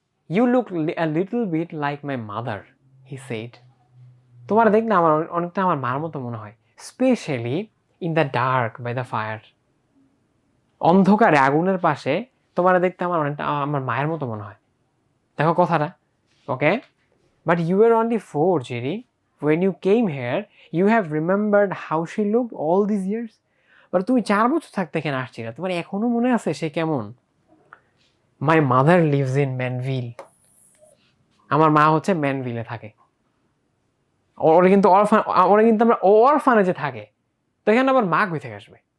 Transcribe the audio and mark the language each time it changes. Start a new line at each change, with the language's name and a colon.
English: you look a little bit like my mother, he said,
Bangla: তোমার দেখ না আমার অনেকটা আমার মার মতো মনে হয়,
English: specially in the dark by the fire,
Bangla: অন্ধকারে আগুনের পাশে তোমার দেখতে আমার অনেকটা আমার মায়ের মতো মনে হয়। দেখো কথাটা।
English: Okay, but you are only 4, Jerry, when you came here you have remembered how she looked all these years.
Bangla: But তুমি 4 বছর থাকতে এখানে আসছিলে, তোমার এখনো মনে আছে সে কেমন?
English: my mother lives in Manville,
Bangla: আমার মা হচ্ছে ম্যানভিলে থাকে। ওরা কিন্তু আমরা অরফানেজে থাকে, তো এখানে আবার মা কই থেকে আসবে?